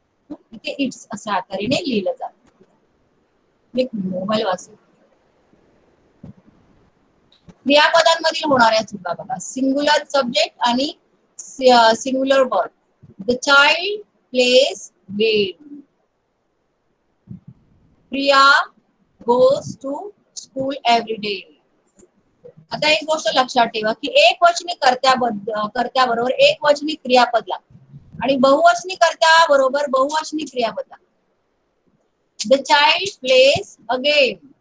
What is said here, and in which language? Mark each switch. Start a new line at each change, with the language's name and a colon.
Marathi: इथे इट्स अशा तऱ्हेने लिहिलं जातं. मी मोबाईल वाचू. क्रियापदांमधील होणाऱ्या चुका बघा. सिंग्युलर सब्जेक्ट आणि singular verb.
English: The child plays game. Priya goes to school every day.
Marathi: आता एक गोष्ट लक्षात ठेवा की एक वचनी कर्त्याबरोबर एक वचनी क्रियापद लागतं आणि बहुवचनी कर्त्याबरोबर बहुवचनी क्रियापद लागतं.
English: The child plays a game.